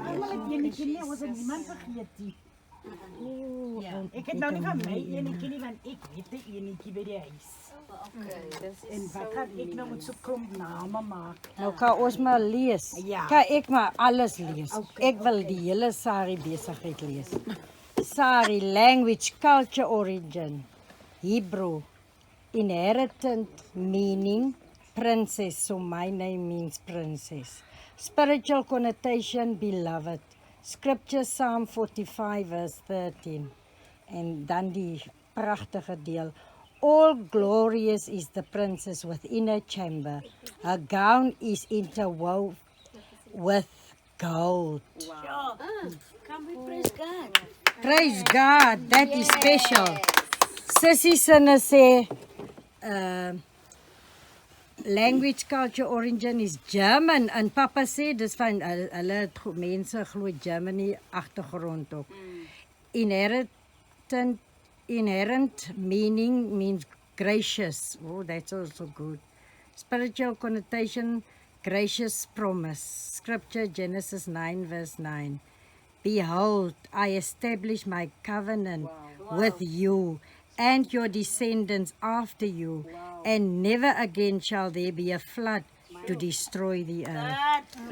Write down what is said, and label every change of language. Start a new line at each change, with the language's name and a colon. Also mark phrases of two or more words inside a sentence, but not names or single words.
Afrikaans: Almal het enetjie nie, ons het niemand vergeet nie. Ek het nou nie van my enetjie nie, want ek weet 'n enetjie by die huis. En wat gaan ek nou met so klomp name maak? Nou kan ons maar lees. Ja. Kan ek maar alles lees. Ek wil die hele Sari besigheid lees.
English: Sari, language, culture, origin, Hebrew, inheritant meaning, princess, so my name means princess. Spiritual connotation, beloved. Scripture, Psalm 45 verse 13.
Afrikaans: En dan die pragtige deel.
English: All glorious is the princess within her chamber. Her gown is interwoven with gold. Come we praise God. Praise God, that is special.
Afrikaans: Sissy sinne sê,
English: language, culture, origin is German.
Afrikaans: En papa sê, dis van hulle mense glo Germany agtergrond op.
English: Inherent meaning means gracious. Oh, that's also good. Spiritual connotation, gracious promise. Scripture, Genesis 9 verse 9. Behold, I establish my covenant with you and your descendants after you, and never again shall there be a flood to destroy the earth.